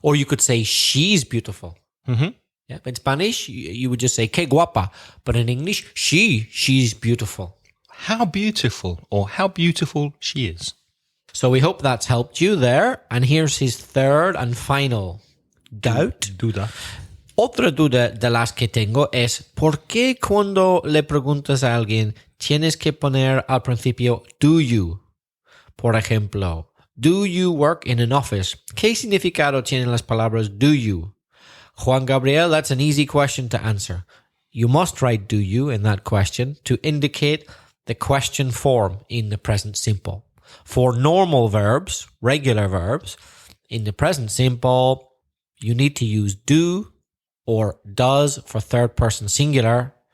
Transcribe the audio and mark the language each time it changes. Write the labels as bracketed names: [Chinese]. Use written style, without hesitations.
[English] Or you could say she's beautiful. Mm-hmm. Yeah, in Spanish, you would just say [Spanish] que guapa. [English] But in English, she's beautiful. How beautiful or how beautiful she is. So we hope that's helped you there. And here's his third and final doubt. [Spanish] Duda. Otra duda de las que tengo es ¿por qué cuando le preguntas a alguien tienes que poner al principio do you? Por ejemplo, [English] do you work in an office? [Spanish] ¿Qué significado tienen las palabras do you? [English] Juan Gabriel, that's an easy question to answer. You must write do you in that question to indicate the question form in the present simple. For normal verbs, regular verbs, in the present simple, you need to use do or does for third person singular.